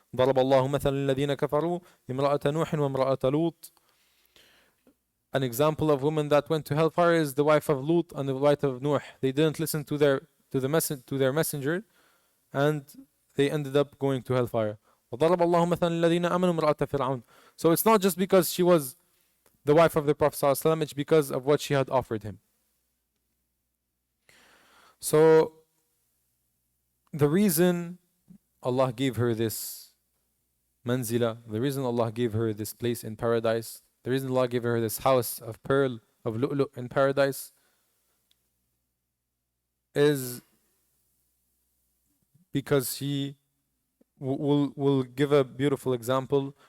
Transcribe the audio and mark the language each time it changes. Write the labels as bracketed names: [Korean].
[Arabic] ضرب الله مثلا الذين كفروا امرأة نوح وامرأة لوط. [English] An example of women that went to hellfire is the wife of Lut and the wife of Nuh. They didn't listen to their messenger, and they ended up going to hellfire. [Arabic] وضرب الله مثلا الذين آمنوا امرأة فرعون. [English] So it's not just because she was the wife of the Prophet ﷺ, it's because of what she had offered him. So the reason Allah gave her this manzila, the reason Allah gave her this place in paradise, the reason Allah gave her this house of pearl, of lu'lu' in paradise, is because she will give a beautiful example.